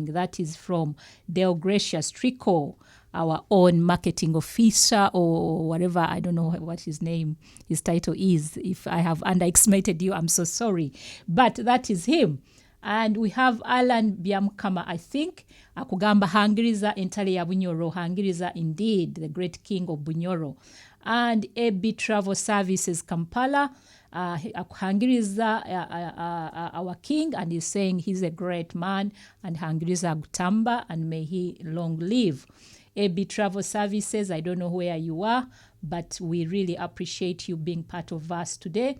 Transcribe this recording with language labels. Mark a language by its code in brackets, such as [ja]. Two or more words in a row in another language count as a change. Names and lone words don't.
[en] That is from Deo Gracious Trico, our own marketing officer or whatever. I don't know what his title is. If I have underestimated you, I'm so sorry. But that is him. And we have Alan Byamukama, I think, [nyo] akugamba hangiriza entale ya Bunyoro, hangiriza [en] indeed, the great king of Bunyoro. And AB Travel Services Kampala, hangiriza our king, and he's saying he's a great man, and hangiriza Gutamba, and may he long live. AB Travel Services, I don't know where you are, but we really appreciate you being part of us today.